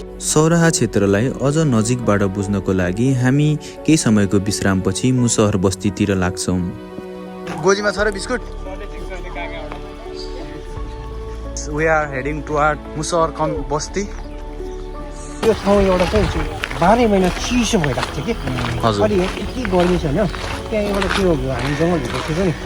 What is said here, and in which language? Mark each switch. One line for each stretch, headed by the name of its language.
Nepali: सौराहा क्षेत्रलाई अझ नजिकबाट बुझ्नको लागि हामी केही समयको विश्रामपछि मुसहर बस्तीतिर लाग्छौँ। गोजीमा छ र biscuit?
English: We are heading toward Musahar बस्ती।
Nepali: यो ठाउँ एउटा चाहिँ 12 महिना चिसो भइरहेको थियो कि। हजुर। अलि यति गर्मी छ होइन, त्यहाँ एउटा त्यो हामी जङ्गलभित्र थियो नि।